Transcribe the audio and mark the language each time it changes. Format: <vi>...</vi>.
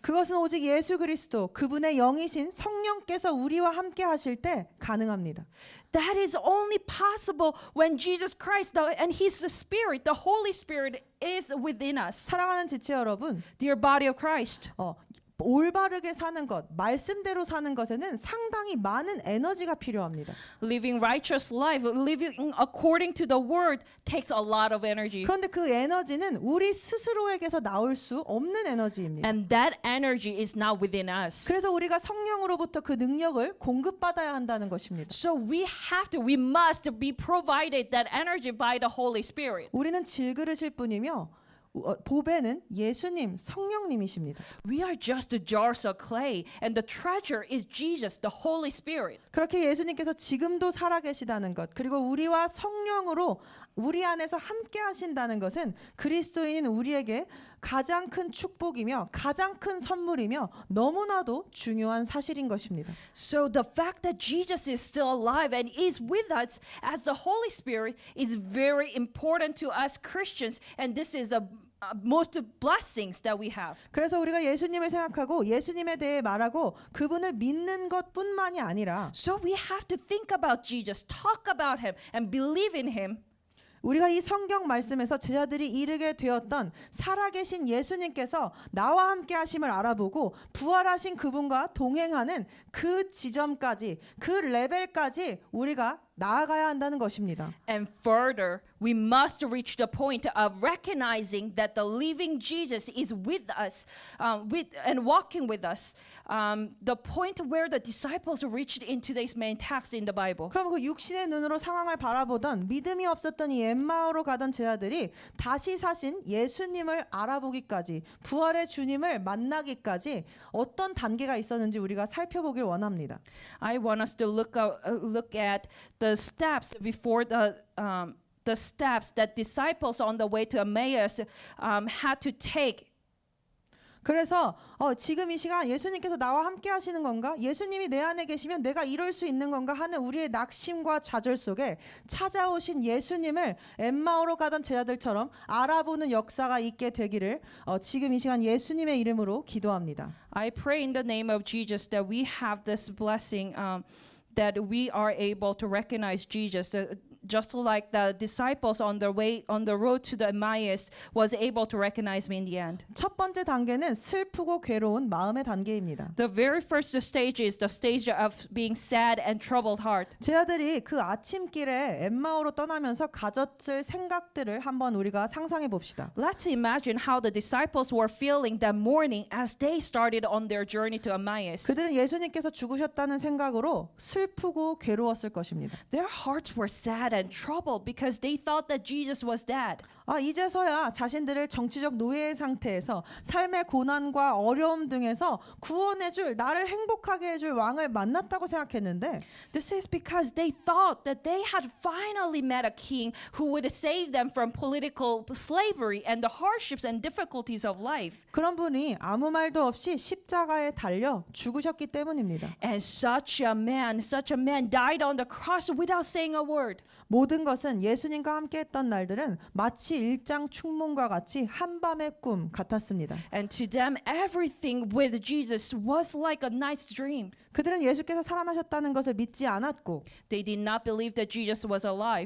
<ko>그것은 오직 예수 그리스도 그분의 영이신 성령께서 우리와 함께 하실 때 가능합니다.</ko> <en>That is only possible when Jesus Christ and His Spirit, the Holy Spirit, is within us.</en> <ko>사랑하는 지체 여러분,</ko> <en>Dear body of Christ,</en> <ko>올바르게 사는 것, 말씀대로 사는 것에는 상당히 많은 에너지가 필요합니다.</ko> <en>living righteous life, living according to the Word takes a lot of energy.</en> <ko>그런데 그 에너지는 우리 스스로에게서 나올 수 없는 에너지입니다.</ko> <en>And that energy is not within us.</en> <ko>그래서 우리가 성령으로부터 그 능력을 공급받아야 한다는 것입니다.</ko> <en>So we must be provided that energy by the Holy Spirit.</en> <ko>우리는 질그릇일 뿐이며 보배는 예수님, 성령님이십니다.</ko> <en>We are just jars of clay, and the treasure is Jesus, the Holy Spirit.</en> <ko>그렇게 예수님께서 지금도 살아계시다는 것, 그리고 우리와 성령으로 우리 안에서 함께 하신다는 것은 그리스도인인 우리에게 가장 큰 축복이며 가장 큰 선물이며 너무나도 중요한 사실인 것입니다.</ko> <en>So the fact that Jesus is still alive and is with us as the Holy Spirit is very important to us Christians, and this is the most blessings that we have.</en> <ko>그래서 우리가 예수님을 생각하고 예수님에 대해 말하고 그분을 믿는 것뿐만이 아니라</ko> <en>So we have to think about Jesus, talk about him, and believe in him.</en> <ko>우리가 이 성경 말씀에서 제자들이 이르게 되었던 살아계신 예수님께서 나와 함께 하심을 알아보고 부활하신 그분과 동행하는 그 지점까지, 그 레벨까지 우리가 나아가야 한다는 것입니다.</ko> <en>And further, we must reach the point of recognizing that the living Jesus is with us, and walking with us. The point where the disciples reached in today's main text in the Bible.</en> <ko>그럼 그 육신의 눈으로 상황을 바라보던 믿음이 없었던 이 엠마오로 가던 제자들이 다시 사신 예수님을 알아보기까지, 부활의 주님을 만나기까지 어떤 단계가 있었는지 우리가 살펴보길 원합니다.</ko> <en>I want us to look at the steps before the the steps that disciples on the way to Emmaus had to take.</en> <ko>그래서 지금 이 시간 예수님께서 나와 함께 하시는 건가? 예수님이 내 안에 계시면 내가 이룰 수 있는 건가 하는 우리의 낙심과 좌절 속에 찾아오신 예수님을 엠마오로 가던 제자들처럼 알아보는 역사가 있게 되기를 지금 이 시간 예수님의 이름으로 기도합니다.</ko> <en>I pray in the name of Jesus that we have this blessing, that we are able to recognize Jesus, just like the disciples on the road to the Emmaus was able to recognize me in the end.</en> <ko>첫 번째 단계는 슬프고 괴로운 마음의 단계입니다.</ko> <en>The very first stage is the stage of being sad and troubled heart.</en> <ko>제자들이 그 아침길에 엠마오로 떠나면서 가졌을 생각들을 한번 우리가 상상해 봅시다.</ko> <en>Let's imagine how the disciples were feeling that morning as they started on their journey to Emmaus.</en> <ko>그들은 예수님께서 죽으셨다는 생각으로 슬프고 괴로웠을 것입니다.</ko> <en>Their hearts were sad and troubled because they thought that Jesus was dead.</en> <ko>이제서야 자신들을 정치적 노예의 상태에서 삶의 고난과 어려움 등에서 구원해줄, 나를 행복하게 해줄 왕을 만났다고 생각했는데</ko> <en>This is because they thought that they had finally met a king who would save them from political slavery and the hardships and difficulties of life.</en> <ko>그런 분이 아무 말도 없이 십자가에 달려 죽으셨기 때문입니다.</ko> <en>And such a man died on the cross without saying a word.</en> <ko>모든 것은 예수님과 함께했던 날들은 마치 일장 춘몽과 같이 한밤의 꿈 같았습니다.</ko> <en>And to them, everything with Jesus was like a night's dream.</en> <ko>그들은 예수께서 살아나셨다는 것을 믿지 않았고</ko> <en>They did not believe that Jesus was alive.</en>